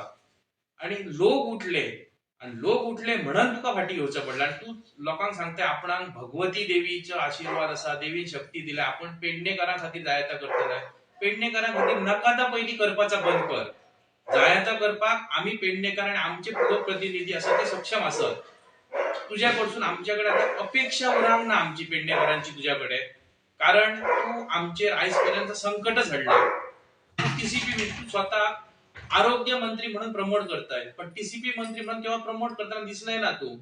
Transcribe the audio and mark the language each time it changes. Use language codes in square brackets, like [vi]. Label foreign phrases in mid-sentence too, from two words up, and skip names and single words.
[kok] आणि लोक उठले म्हणून तुका फाटी घेवचं पडलं. आणि तू लोकांक सांगता आपणाक भगवती देवीचो आशीर्वाद असा, देवीन शक्ती दिल्या, आपण पेडणेकारां खातीर जायता करतले. पेडणेकारां खातीर नकाता पहिली करपाचा बंद कर. जायता करपाक आम्ही पेडणेकार आणि आमचे लोकप्रतिनिधी असं ते सक्षम असत. तुझ्याकडसून आमच्याकडे आता अपेक्षा उरांक ना आमची पेडणेकरांची तुझ्याकडे. कारण तू आमचे आजपर्यंत संकटच हाडला. [mr] टीसीपी तू स्वतः आरोग्य मंत्री म्हणून प्रमोट करताय, पण टीसीपी मंत्री म्हणून केव्हा प्रमोट करताना दिसलाय ना तू.